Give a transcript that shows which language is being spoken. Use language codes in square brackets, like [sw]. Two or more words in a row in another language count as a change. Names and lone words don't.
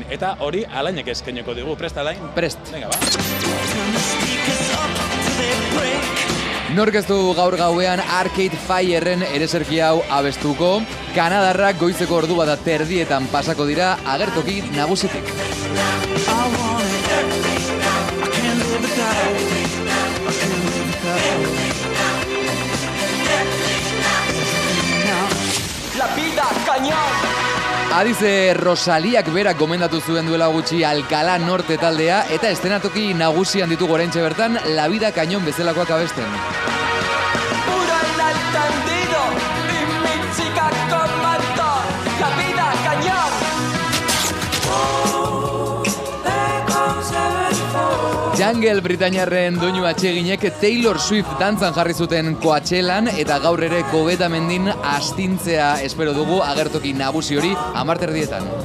[eu] Eta hori Alainek eskainiko dugu. Prest, Alain? Prest. Venga, ba. Nork ez du gaur gauean Arcade Fireren ereserki hau abestuko, Kanadarrak goizeko ordu bat terdietan pasako dira agertoki nagusitik. [es] La vida cañón. [eu] Adize Rosaliak berak gomendatu zuen duela gutxi Alcalá Norte taldea, eta estenatoki nagusian ditugu oraintxe bertan La vida cañón bezalakoak abesten. [es] Puro entendido y mi chica comandó. La vida cañón. [eu] Jungle Britainiarren doinu atseginek Taylor Swift dantzan jarri zuten Coachellan, eta gaur ere Kobetamendin astintzea espero dugu agertoki nagusi hori 10:00.